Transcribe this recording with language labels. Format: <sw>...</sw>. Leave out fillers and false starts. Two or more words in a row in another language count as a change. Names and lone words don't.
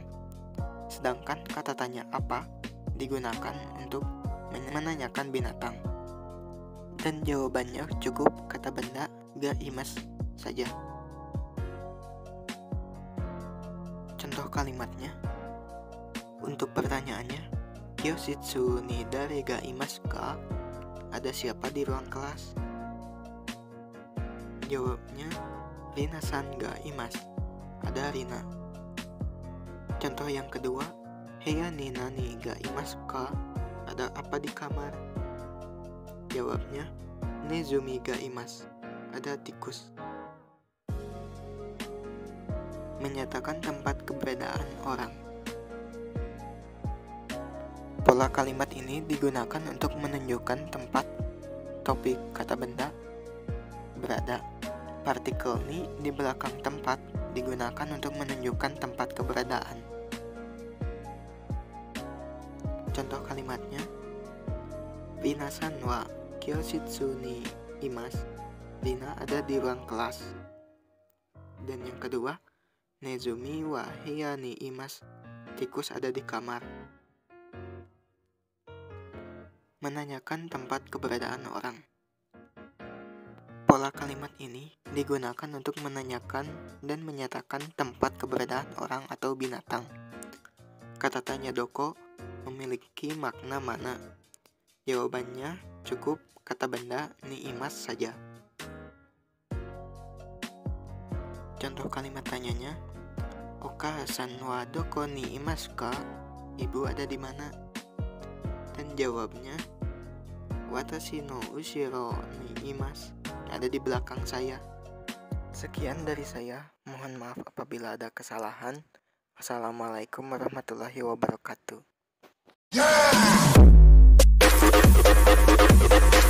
<id>Sedangkan kata tanya apa digunakan untuk menanyakan binatang. Dan jawabannya cukup kata benda</id> <ja>がいます</ja> <id>saja. Contoh kalimatnya, untuk pertanyaannya,</id> <ja>教室に誰がいますか?</ja> <id>Ada siapa di ruang kelas? Jawabnya,</id> <ja>リナさんがいます.</ja> <id>Ada Rina. Contoh yang kedua,</id> <ja>部屋に何がいますか?</ja> <id>Ada apa di kamar? Jawabnya,</id> <ja>ネズミがいます.</ja> <id>Ada tikus. Menyatakan tempat keberadaan orang. Pola kalimat ini digunakan untuk menunjukkan tempat topik kata benda berada. Partikel ni di belakang tempat digunakan untuk menunjukkan tempat keberadaan. Contoh kalimatnya,</id> <ja>リナさんは教室にいます.</ja> <id>Rina ada di ruang kelas. Dan yang kedua,</id> <ja>ネズミは部屋にいます.</ja> <id>Tikus ada di kamar. Menanyakan tempat keberadaan orang. Pola kalimat ini digunakan untuk menanyakan dan menyatakan tempat keberadaan orang atau binatang. Kata tanya doko memiliki makna mana. Jawabannya cukup kata benda</id> <ja>にいます</ja> <id>saja. Contoh kalimat tanyanya,</id> <ja>お母さんはどこにいますか?</ja> <id>Ibu ada di mana? Dan Jawabnya,</id> <ja>私の後ろにいます,</ja> <id>ada di belakang saya. Sekian dari saya, mohon maaf apabila ada kesalahan.</id> <ar>والسلام عليكم ورحمة الله وبركاته.</ar>